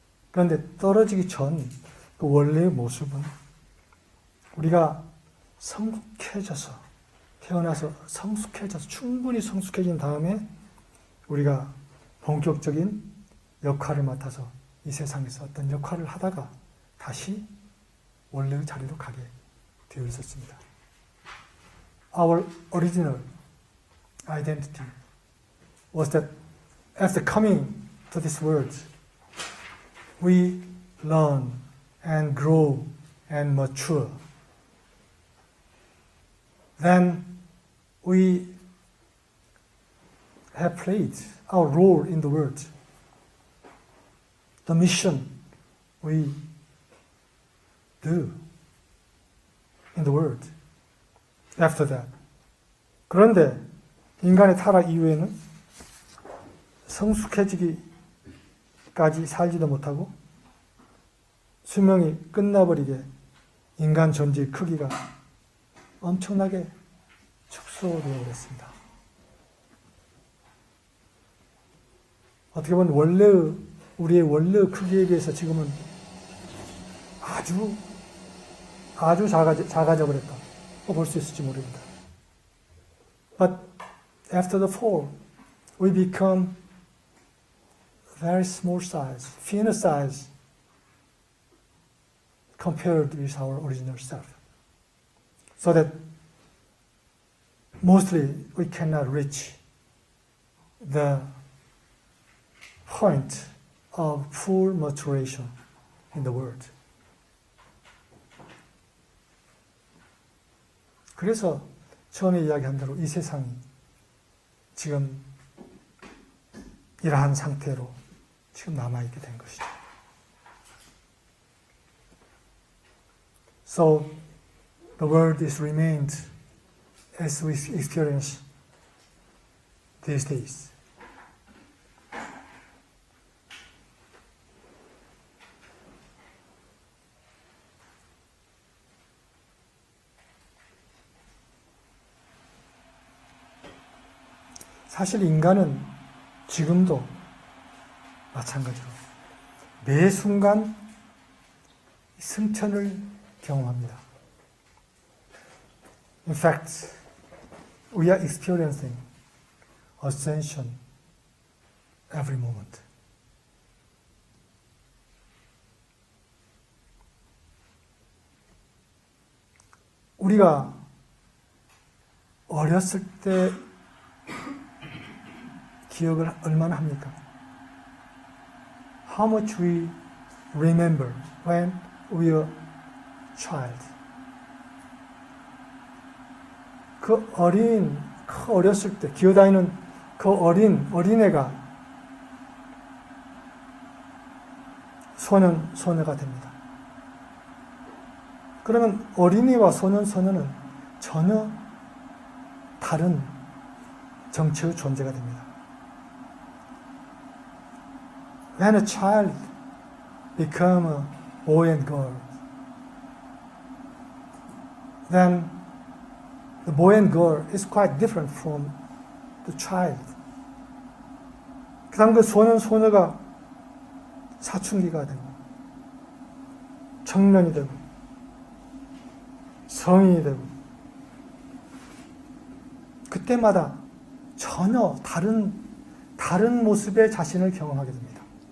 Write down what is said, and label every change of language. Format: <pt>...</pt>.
<ko>그런데 떨어지기 전 그 원래의 모습은 우리가 성숙해져서, 태어나서 성숙해져서, 충분히 성숙해진 다음에 우리가 본격적인 역할을 맡아서 이 세상에서 어떤 역할을 하다가 다시 원래의 자리로 가게 되어 있었습니다.</ko> <en>Our original identity was that after coming to this world, we learn and grow and mature. Then we have played our role in the world. The mission we do in the world. After that.</en> <ko>그런데 인간의 타락 이후에는 성숙해지기까지 살지도 못하고 수명이 끝나버리게 인간 존재의 크기가 엄청나게 축소되어 버렸습니다. 어떻게 보면 우리의 원래의 크기에 비해서 지금은 아주 작아져 버렸다. 볼 수 있을지 모릅니다.</ko> <en>But after the fall, we become very small size, thinner size, compared with our original self. So that mostly we cannot reach the point of full maturation in the world.</en> <ko>그래서 처음에 이야기한 대로 이 세상이 지금 이러한 상태로 지금 남아있게 된 것이죠.</ko> <en>So the world is remained as we experience these days.</en> <ko>사실 인간은 지금도 마찬가지로 매 순간 승천을 경험합니다.</ko> <en>In fact, we are experiencing ascension every moment.</en> <ko>우리가 어렸을 때 기억을 얼마나 합니까?</ko> <en>How much we remember when we were child.</en> <ko>그 어렸을 때 기어다니는 그 어린애가 소녀가 됩니다. 그러면 어린이와 소녀는 전혀 다른 정체의 존재가 됩니다.</ko> <en>When a child becomes a boy and girl, then the boy and girl is quite different from the child.</en> <ko>그 다음 그 소녀가 사춘기가 되고, 청년이 되고, 성인이 되고, 그때마다 전혀 다른 모습의 자신을 경험하게 됩니다.</ko>